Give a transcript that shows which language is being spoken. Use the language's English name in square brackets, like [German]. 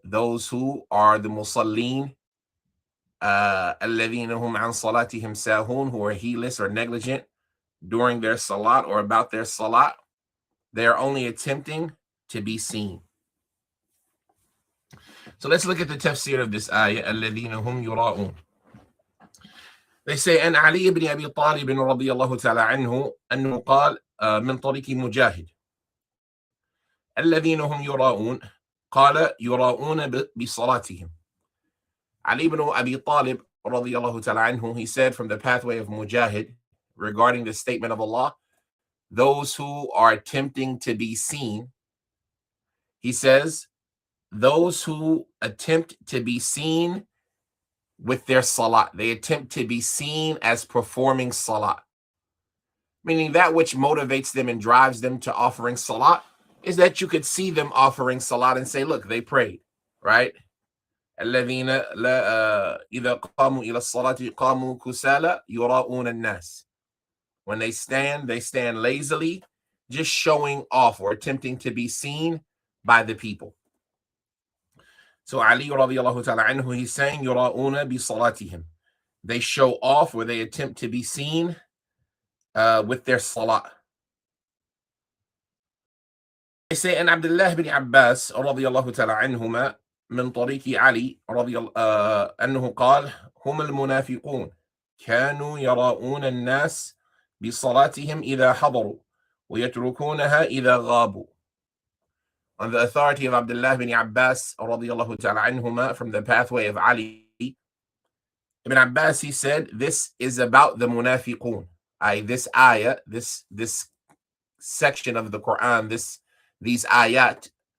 [English] Those who are the musallin, [Arabic] الَّذِينَ هُمْ عَنْ صَلَاتِهِمْ سَاهُونَ, [English] who are heedless or negligent during their salat or about their salat. They are only attempting to be seen. So let's look at the tafsir of this ayah, [Arabic] الَّذِينَ هُمْ يُرَاءون. [English] They say, [Arabic] أن علي بن أبي طالب رضي الله تعالى عنه أنه قال من طريق مجاهد الذين هم يراءون قال يراءون بصلاتهم. [English] Ali ibn Abi Talib [Arabic] رضي الله تعالى عنه, [English] he said from the pathway of Mujahid regarding the statement of Allah, those who are attempting to be seen, he says, those who attempt to be seen with their salat, they attempt to be seen as performing salat, meaning that which motivates them and drives them to offering salat is that you could see them offering salat and say, look, they prayed, right? [Arabic] الذين إذا قاموا إلى الصلاة قاموا كسالى يراءون الناس. [English] When they stand lazily, just showing off or attempting to be seen by the people. So Ali radiallahu ta'ala anhu, he's saying [Arabic] يراءون بصلاتهم. [English] They show off, or they attempt to be seen with their salat. say, and Abdullah bin Abbas [Arabic] رضي الله تعالى عنهما من طريق علي رضي الله أنه قال هم المنافقون كانوا يراءون الناس بصلاتهم إذا حضروا ويتركونها إذا غابوا. [English] On the authority of Abdullah bin Abbas [Arabic] رضي الله تعالى عنهما, [English] from the pathway of Ali Ibn Abbas, he said, this is about the munafiqun. This ayah, this section of the Quran, these ayat.